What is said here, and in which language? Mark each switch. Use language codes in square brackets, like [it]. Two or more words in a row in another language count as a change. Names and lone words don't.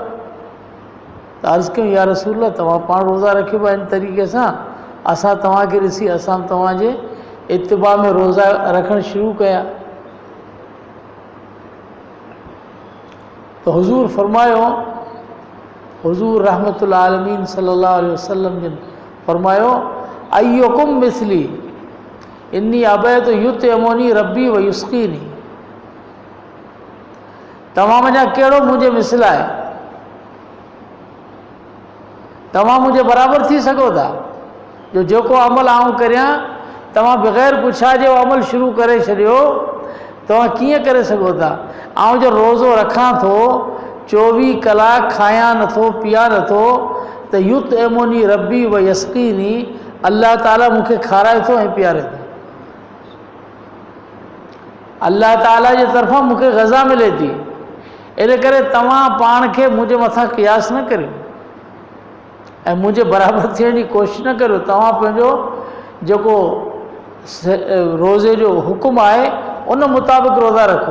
[sd] त अर्ज़ु कयूं या रसूलल्लाह तव्हां पाण रोज़ा रखियो पिया इन तरीक़े सां, असां तव्हांखे ॾिसी असां तव्हांजे इत्तिबा में रोज़ा रखणु शुरू कया। तो हुज़ूर फरमायो, हुज़ूर [ar] رحمة العالمين صلى الله عليه وسلم [sd] जिन फरमायो [ar] أيكم مثلي إني أبيت يطعمني ربي ويسقيني, [sd] तव्हां मुंहिंजा कहिड़ो मुंहिंजे मिसल आहे, तव्हां मुंहिंजे बराबरि थी सघो था जो जेको अमल आऊं करियां तव्हां बग़ैर पुछाए जो अमल शुरू करे छॾियो, तव्हां कीअं करे सघो था। आऊं जो रोज़ो रखां थो 24 कलाक खायां नथो पिया नथो त [ar] يطعمني ربي ويسقيني, [sd] अल्लाह ताला मूंखे खाराए थो ऐं पीआरे थो, अल्लाह ताला जे तरफ़ां मूंखे ग़ज़ा मिले थी। इन करे तव्हां पाण खे मुंहिंजे मथां क़ियास न करियो ऐं मुंहिंजे बराबरि थियण जी कोशिशि न करियो। तव्हां पंहिंजो जेको रोज़े जो हुकुम आहे उन मुताबिक़ रोज़ा रखो।